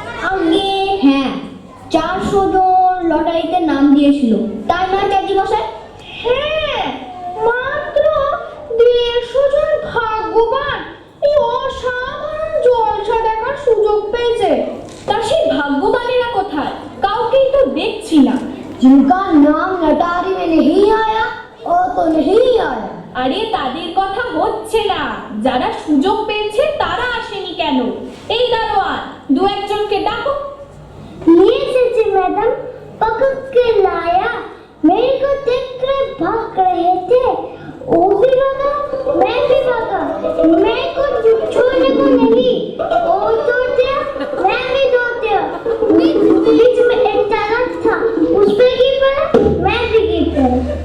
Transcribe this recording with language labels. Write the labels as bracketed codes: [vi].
[bn] আগে হ্যাঁ 400 জন লটারিতে নাম দিয়েছিল, তাই না চাচি মশাই? হ্যাঁ মাত্র 150 জন ভাগ্যবান এই অসাধারণ জলসা দেখার সুযোগ পেয়েছে। তা সেই ভাগ্যবানেরা কোথায়? কাউকেই তো দেখছি না। [hi] जिनका नाम लटारी में नहीं आया वो तो नहीं आया। [bn] আরে তাদের কথা হচ্ছে না, যারা সুযোগ পেয়েছে তারা আসেনি কেন? এই দারোয়ান, 2-1 জনকে ডাকো। [hi] ये सच्ची मैडम पकड़ के लाया, मेरे को देख कर भाग रहे थे। वो भी भागा, मैं भी भागा, मैं को छोड़ने को नहीं। वो दौड़ दिया, मैं भी दौड़ दिया। बीच में एक तालाब था, उस पे गिर पड़ा, मैं भी गिर पड़ा।